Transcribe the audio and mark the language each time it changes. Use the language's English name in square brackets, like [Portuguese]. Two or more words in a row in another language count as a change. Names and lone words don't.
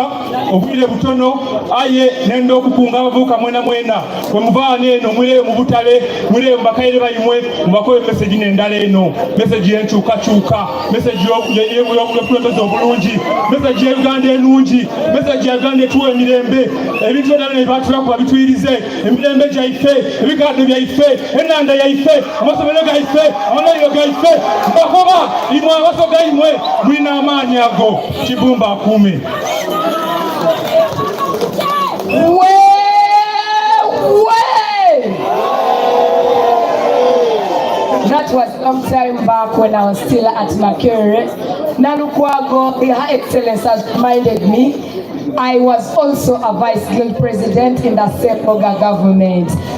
[Soga] obwire butono aye nenda okukunga abavubuka mwena bwe muvaana eno mwireyo mu butale mwireyo mubakaire bayimwe mubakobe meseji n'endala eno meseji y'enkyukakyuka meseji y'obukulembeze obulungi meseji ya Uganda enungi meseji ya Uganda etuwa emirembe ebintu byonna bino byatulakuba bitwirize emirembe gyaife ebigadde byaife enanda yaife amasomero gaife amalwaliro gaife mbakoba imwe abasoga imwe mulina amaanyi ago kibumba akume. [English] That was a long time back when I was still at Makerere. Nalukwago, Her Excellence has reminded me, I was also a Vice Guild President in the same Oga government.